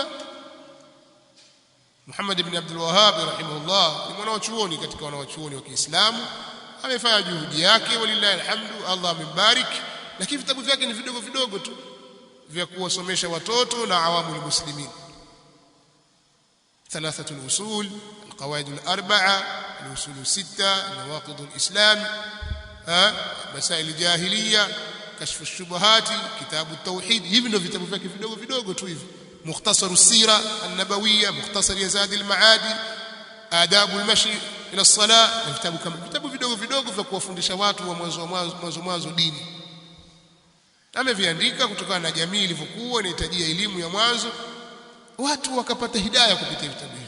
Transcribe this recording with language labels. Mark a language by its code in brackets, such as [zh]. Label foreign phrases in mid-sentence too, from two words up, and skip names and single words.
[sw] Muhammad ibn Abdul Wahhab rahimahullah ni mwanachuoni katika wanachuoni wa Kiislamu, amefanya juhudi yake, [ar] ولله الحمد, [sw] Allah amembarik, lakini vitabu vyake ni vidogo vidogo tu vya kuwasomesha watoto na [ar] عوام المسلمين. ثلاثة الأصول، القواعد الأربعة، الأصول الستة، نواقض الإسلام، مسائل الجاهلية، كشف الشبهات، كتاب التوحيد. [sw] hivi ndio vitabu vyake vidogo vidogo tu hivi, mukhtasar as-sira an-nabawiyya, mukhtasar ya Zad al-Maadi, adab al-mashi ila as-salah, na vitabu kama vitabu vidogo vidogo vya kuwafundisha watu wa mwanzo dini. Ameviandika kutokana na jamii ilivyokuwa inahitajia elimu ya mwanzo, watu wakapata hidayah kupitia vitabu hivi.